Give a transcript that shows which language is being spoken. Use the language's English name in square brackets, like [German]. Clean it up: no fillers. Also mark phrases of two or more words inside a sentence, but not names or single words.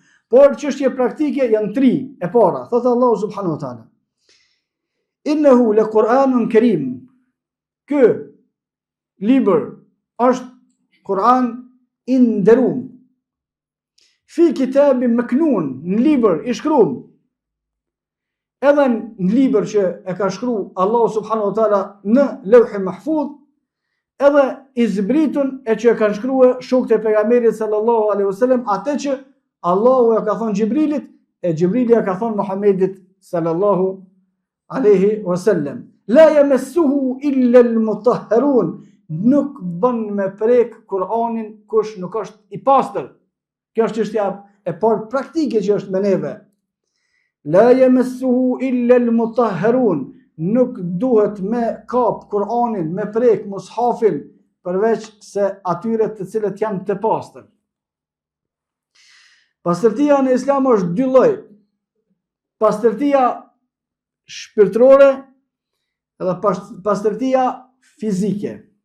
[Albanian] Por çështje praktike janë 3. E para, thotë Allahu [Arabic] سبحانه وتعالى: إنه لقرآن كريم. [Albanian] Ky libër është Kur'an i nderuar. [Arabic] في كتاب مكنون, [Albanian] në libër i shkruar. Edhe në libër që e ka shkruar Allahu [Arabic] سبحانه وتعالى [Albanian] në Lauh Mahfuz, edhe i zbritun e që e kanë shkruar shokët e pejgamberit [Arabic] صلى الله عليه وسلم, [Albanian] atë që Allahu ja ka thonë Gjibrilit e Gjibrili ja ka thonë Muhammedit [Arabic] صلى الله عليه وسلم. لا يمسه إلا المطهرون. [Albanian] Nuk bën me prek Kur'anin kush nuk është i pastër. Kjo është çështja e parë praktike që është me neve. [Arabic] لا يمسه إلا المطهرون. [Albanian] Nuk duhet me kap Kur'anin, me prek mushafin, përveç se atyre të cilët janë të pastër. Pastërtia në Islam është 2 lloj. Pastërtia shpirtërore dhe pastërtia fizike.